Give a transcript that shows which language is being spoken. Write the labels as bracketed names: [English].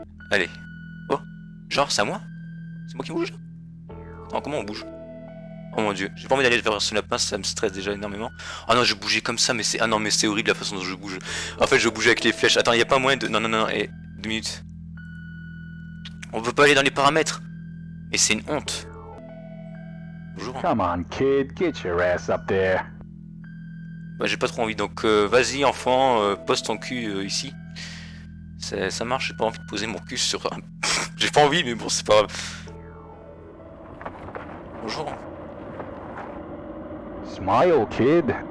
[French] Allez. Oh, genre, c'est à moi? C'est moi qui bouge? Attends, comment on bouge? Oh mon dieu, j'ai pas envie d'aller vers ce lapin, ça me stresse déjà énormément. Ah non, je bougeais comme ça, mais c'est... Ah non, mais c'est horrible la façon dont je bouge. En fait, je bougeais avec les flèches. Attends, y a pas moyen de... Non, non, non, et... 2 minutes. On peut pas aller dans les paramètres. Et c'est une honte. Bonjour. [English] Come on, kid, get your ass up there. [French] Bah j'ai pas trop envie, donc vas-y enfant, pose ton cul ici. Ça marche, j'ai pas envie de poser mon cul sur... J'ai pas envie, mais bon, c'est pas grave. Bonjour. [English] Smile, kid.